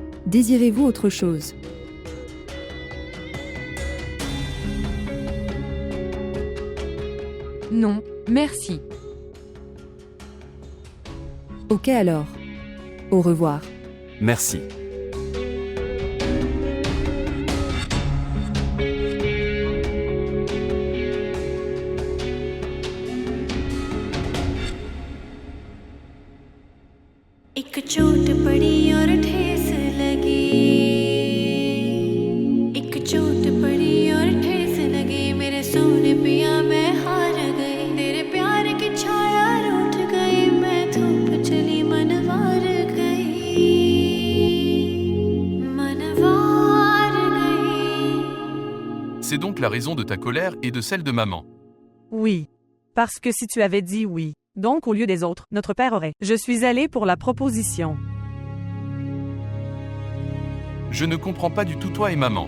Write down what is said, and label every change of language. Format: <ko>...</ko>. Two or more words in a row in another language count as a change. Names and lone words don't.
<fr>Désirez-vous autre chose? Non, merci. Ok alors. Au revoir. Merci.</fr> <hi>एक चोट पड़ी और ठेस लगी एक चोट पड़ी और ठेस लगी मेरे सोने पिया मैं हार गई तेरे प्यार की छाया रूठ गई मैं धूप चली मनवार गई</hi> <fr>C'est donc la raison de ta colère et de celle de maman. Oui. Parce que si tu avais dit oui, donc au lieu des autres, notre père aurait. Je suis allée pour la proposition. Je ne comprends pas du tout toi et maman.</fr>